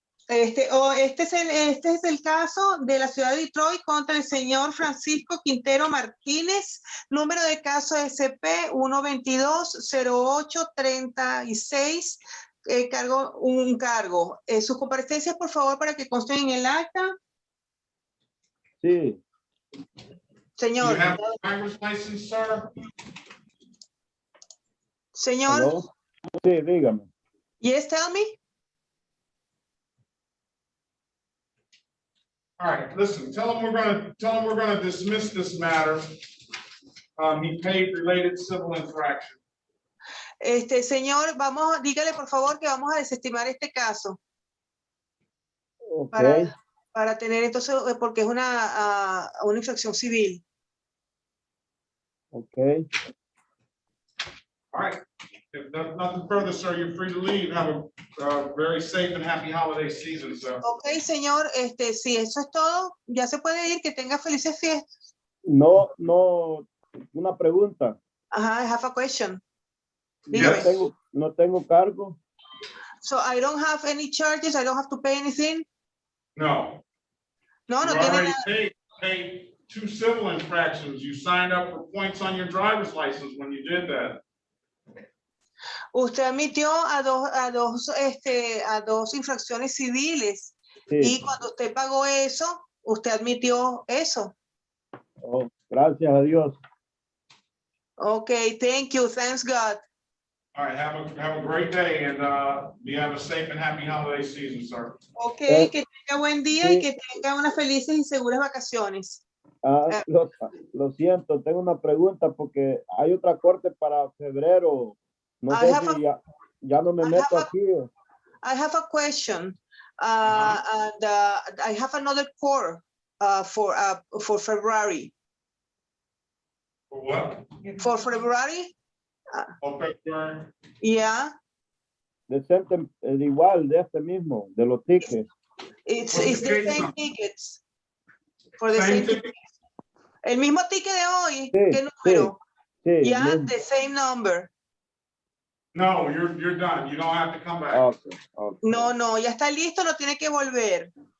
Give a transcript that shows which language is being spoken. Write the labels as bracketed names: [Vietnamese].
[Spanish] Este es el caso de la ciudad de Detroit contra el señor Francisco Quintero Martínez, número de caso SP 122-0836, un cargo. Sus comparecencias, por favor, para que consten en el acta. Sí. Señor. [English] Do you have a driver's license, sir? [Spanish] Señor. ¿Aló? Sí, dígame. [English] Yes, tell me. All right, listen, tell him we're gonna dismiss this matter. He paid related civil infraction. [Spanish] Señor, dígale por favor que vamos a desestimar este caso. Okay. Para tener entonces, porque es una infracción civil. Okay. [English] All right, if nothing further, sir, you're free to leave. Have a very safe and happy holiday season, sir. [Spanish] Ok, señor, si eso es todo, ya se puede ir, que tenga felices fiestas. No, una pregunta. [English] Ajá, I have a question. Yes. [Spanish] No tengo cargo. [English] So I don't have any charges, I don't have to pay anything. No. [Spanish] No [English] You [Spanish] tiene [English] already [Spanish] nada. [English] paid 2 civil infractions. You signed up for points on your driver's license when you did that. [Spanish] Usted admitió a dos infracciones civiles. Y cuando usted pagó eso, usted admitió eso. Oh, gracias a Dios. [English] Okay, thank you. Thanks God. All right, have a great day, and you have a safe and happy holiday season, sir. [Spanish] Okay, que tenga buen día y que tenga unas felices y seguras vacaciones. Lo siento, tengo una pregunta porque hay otra corte para febrero. No sé si ya no me meto aquí. [English] I have a question. And I have another court for February. For what? For February? February. Yeah. [Spanish] Igual, de este mismo, de los tickets. [English] It's the same tickets. For the same tickets. [Spanish] El mismo ticket de hoy. ¿Qué número? Sí, [English] Yeah, the same number. No, you're done. You don't have to come back. Okay. [Spanish] No, ya está listo, no tiene que volver.